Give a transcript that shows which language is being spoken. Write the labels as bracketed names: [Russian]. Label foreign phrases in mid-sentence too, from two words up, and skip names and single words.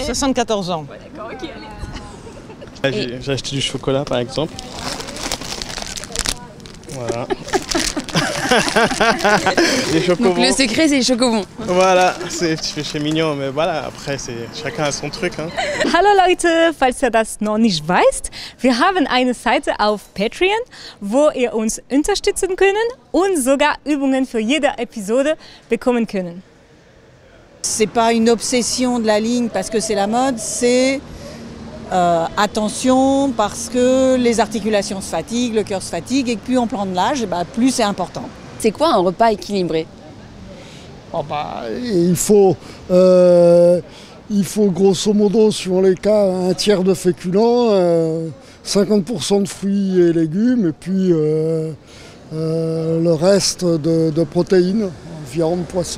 [French] 74 ans. Ouais, d'accord, ok, allez. J'ai acheté du chocolat par exemple. Voilà. Les chocobons. Donc le secret c'est les chocobons. Voilà, c'est petit péché mignon, mais voilà, après chacun a son truc. Hein. [German] Hallo Leute, falls ihr das noch nicht weißt, wir haben eine Seite auf Patreon, wo ihr uns unterstützen können und sogar Übungen für jede Episode bekommen können. [French] C'est pas une obsession de la ligne parce que c'est la mode, c'est attention parce que les articulations se fatiguent, le cœur se fatigue et que plus on prend de l'âge, plus c'est important. C'est quoi un repas équilibré ? il faut grosso modo, suivant les cas, un tiers de féculents, 50% de fruits et légumes, et puis le reste de protéines, viande, poisson.